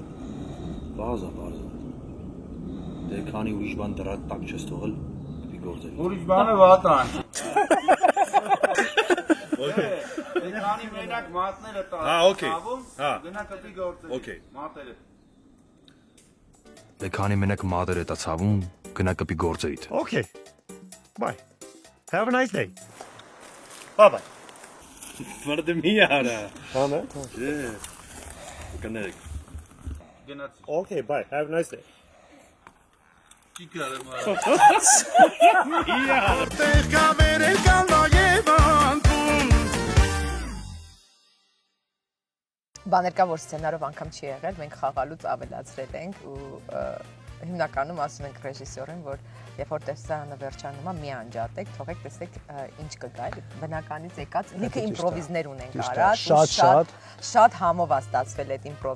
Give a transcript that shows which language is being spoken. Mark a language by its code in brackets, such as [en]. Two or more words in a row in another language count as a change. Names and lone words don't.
[hy] Պարզա։ Դե քանի ուրիշ բան դրան տակ չես թողել, դի գործել։ Ուրիշ բանը վատան։ Դե քանի մենակ մատները ցավում, գնա կպի գործել։ Մատերը։ Դե քանի մենակ մատերը տա ցավում, գնա կպի գործերիդ։ [en] Okay. Bye. Have a nice day. Bye. [hy] Վարդը մի արա։ Հանը։ Չէ։ Կներեք։ Գնացի։ [en] Okay, bye. Have a nice day. [hy] Չի կարեմ Բաներ կա, որ սցենարով անգամ չի եղել, մենք խաղալուց ավելացրել ենք ու հիմնականում ասում ենք ռեժիսորին, որ երբ որ տեսարանը վերջանում է, մի անջատեք, թողեք տեսեք ինչ կգա, բնականից եկած, լիքը իմպրովիզներ ունենք արած, շատ համով է ստացվել այդ իմպրովիզները։